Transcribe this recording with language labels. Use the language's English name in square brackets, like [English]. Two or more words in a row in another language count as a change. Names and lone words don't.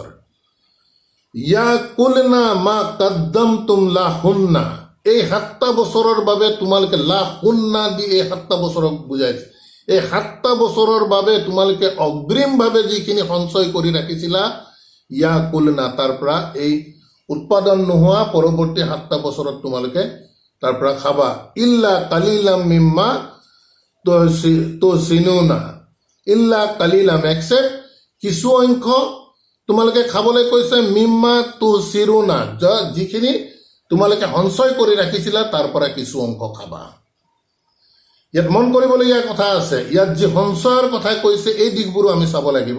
[Arabic] يأكلن ما قدمتم لهن [Assamese] এই 7টা বছৰৰ বাবে তোমালোকে লাহুন্না দি এই 7টা বছৰক বুজাইছে। এই 7টা বছৰৰ বাবে তোমালোকে অগ্ৰিমভাৱে যিখিনি সঞ্চয় কৰি ৰাখিছিলা ইয়াকুলনা তাৰ পৰা এই উৎপাদন নোহোৱা পৰৱৰ্তী 7টা বছৰত তোমালোকে তাৰ পৰা খাবা। [Arabic] إلا قليلا مما تحصنون إلا قليلا [Assamese] এক্সেপ্ট কিছু অংশ তোমালোকে খাবলৈ কৈছে [Arabic] مما تحصرون [Assamese] যিখিনি তোমালোকে সঞ্চয় কৰি ৰাখিছিলা তাৰ পৰা কিছু অংশ খাবা। ইয়াত মন কৰিবলগীয়া কথা আছে, ইয়াত যি সঞ্চয়ৰ কথা কৈছে এই দিশবোৰো আমি চাব লাগিব।